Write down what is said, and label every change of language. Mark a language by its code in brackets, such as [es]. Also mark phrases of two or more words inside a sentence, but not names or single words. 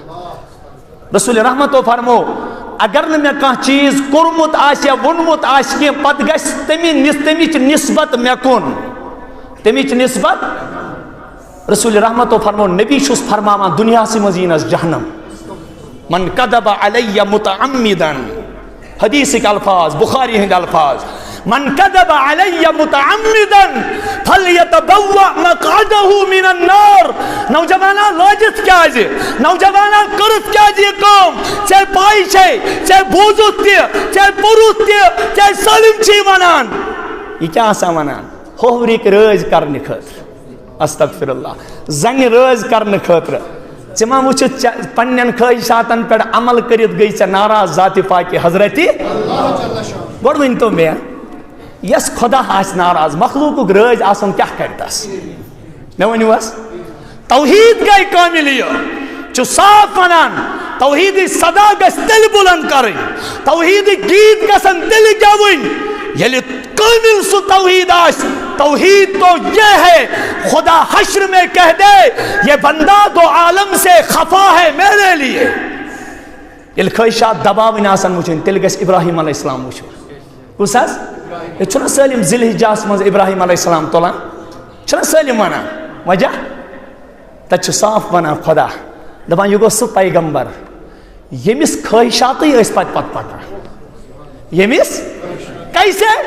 [ks] رسول رحمتو فرمو اگر نہٕ مےٚ کانٛہہ چیٖز کوٚرمُت آسہِ یا ووٚنمُت آسہِ کینٛہہ پتہٕ گژھِ تمِچ نسبت مےٚ کُن, تمِچ نسبت. رسول رحمتو فرمو نبی چھُس فرماوان دُنیاہسٕے منٛز یِیٖنَس جہنم. [ar] من کذب علیہ متعمدن, [ks] حدیثٕکۍ الفاظ, بخاری ہٕنٛدۍ الفاظ, [ar] من کذب علی متعمدا فلیتبوأ مقعدہ من النار. [ks] نوجوانا لوجت کیا جی نوجوانا کرت کیا جی کام چاہے پائی چھے چاہے بوزت تی چاہے پروت تی چاہے سالم چھی ونان یہ کیا آسا ونان ہووریک رٲز کرنے خاطر [ar] استغفر اللہ [ks] زنی رٲز کرنے خاطر ژٕ وچھت پنن خواہشاتن پہ عمل کرت گئی ژے ناراض ذات پاک حضرت گوڑ ؤنتو مے یس خدا آس ناراض مخلوق رٲز آسن کیا کرتس مے ؤنِو حظ توحید گئی کامل یہ چھ صاف ونان توحید صدا گژھِ تیٚلہِ بلند کرٕنۍ توحید گیت گژھن تیٚلہِ گیوٕنۍ ییٚلہِ کامل سو توحید آس. [ur] توحید تو یہ ہے خدا حشر میں کہہ دے یہ بندہ دو عالم سے خفا ہے میرے لیے. [ks] یل خواہشات دباوٕنۍ آسن وٕچھٕنۍ تیٚلہِ گژھِ ابراہیم [ar] علیہ السلام [ks] وٕچھُن. کُس حظ یہ چھُنہ سٲلِم ذی الحجاہس منٛز ابراہیم [ar] علیہ السلام [ks] تُلان چھُنہ سٲلِم ونان وجہ تتہِ چھُ صاف ونان خدا دپان یہ گوٚو سُہ پیغمبر ییٚمِس خواہشاتٕے ٲسۍ پتہٕ پکان ییٚمِس کیسے